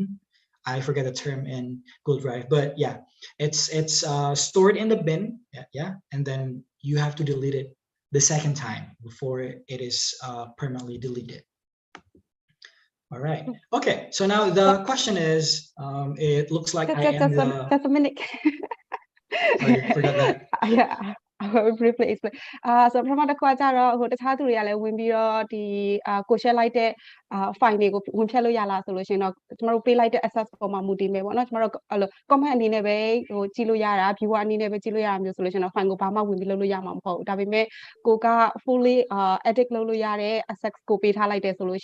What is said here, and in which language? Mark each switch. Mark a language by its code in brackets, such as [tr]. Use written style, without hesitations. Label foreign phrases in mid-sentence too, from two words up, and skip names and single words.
[en] I forget the term in Google Drive, but yeah, it's stored in the bin, yeah, and then you have to delete it the second time before it is permanently deleted. All right. Okay. So now the question is, it looks like I am the. Just a minute. Oh, you forgot that. Yeah. I will briefly explain. [my] So ပထမတစ်ခုကကြတော့ဟိုတခြားသူတွေကလည်းဝင်ပြီးတော့ဒီကို share လိုက်တဲ့file တွေကိုဝင်ဖြတ်လို့ရလားဆိုလို့ရှိရင်တော့ကျမတို့ပေးလိုက်တဲ့ access ပေါ်မှာမူတည်မယ်ပေါ့နော်ကျမတို့အဲ့လို comment အနေနဲ့ပဲဟိုကြည့်လို့ရ တာ viewer အနေနဲ့ပဲကြည့်လို့ရတာမျိုးဆိုလို့ရှိရင်တော့ file ကိုဘာမှဝင်ပြီးလုပ်လို့ရမှာမဟုတ်ဘူးဒါပေမဲ့ကိုက [en] fully edit [my] လုပ်လို့ရတဲ့ access ကိုပေးထားလိုက်တယ်ဆိုလို့